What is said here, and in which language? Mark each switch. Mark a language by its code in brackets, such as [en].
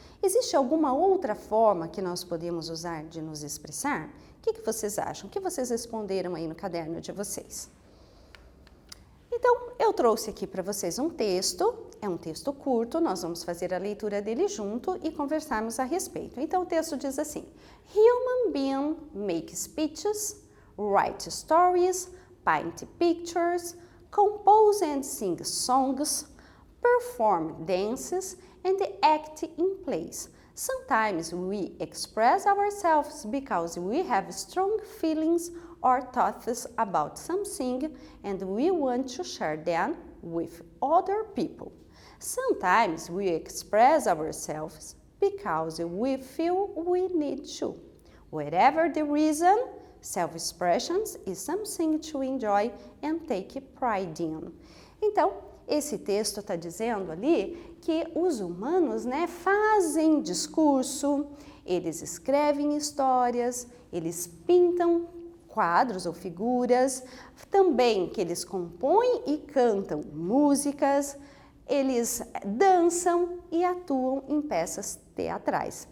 [pt] Existe alguma outra forma que nós podemos usar de nos expressar? O que vocês acham? O que vocês responderam aí no caderno de vocês? Então, eu trouxe aqui para vocês um texto, é um texto curto, nós vamos fazer a leitura dele junto e conversarmos a respeito. Então, o texto diz assim: [en] Human beings make speeches, write stories, paint pictures, compose and sing songs, perform dances, and act in plays. Sometimes we express ourselves because we have strong feelings or thoughts about something and we want to share them with other people. Sometimes we express ourselves because we feel we need to. Whatever the reason, self-expression is something to enjoy and take pride in. [pt] Então, esse texto está dizendo ali que os humanos, né, fazem discurso, eles escrevem histórias, eles pintam quadros ou figuras, também que eles compõem e cantam músicas, eles dançam e atuam em peças teatrais.